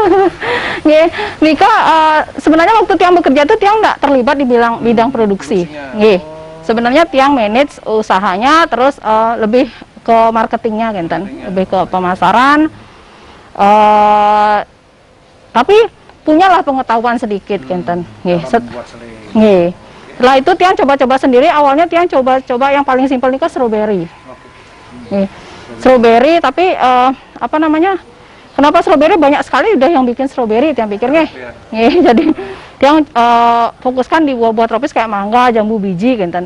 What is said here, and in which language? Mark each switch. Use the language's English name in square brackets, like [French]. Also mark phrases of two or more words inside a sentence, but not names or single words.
[Indonesian] Nika sebenarnya waktu Tiang bekerja itu Tiang nggak terlibat di bidang produksi. Sebenarnya Tiang manage usahanya terus lebih ke marketingnya kan, lebih ke pemasaran. Tapi punyalah pengetahuan sedikit kenten. Nggih. Cara membuat selai. Nggih. Setelah itu tiang coba-coba sendiri. Awalnya tiang coba-coba yang paling simpel nih ke strawberry. Oke. Nih, strawberry tapi apa namanya? Kenapa strawberry banyak sekali udah yang bikin strawberry tiang pikir nggih. Iya. Nggih, jadi tiang fokuskan di buah-buah tropis kayak mangga, jambu biji gitu.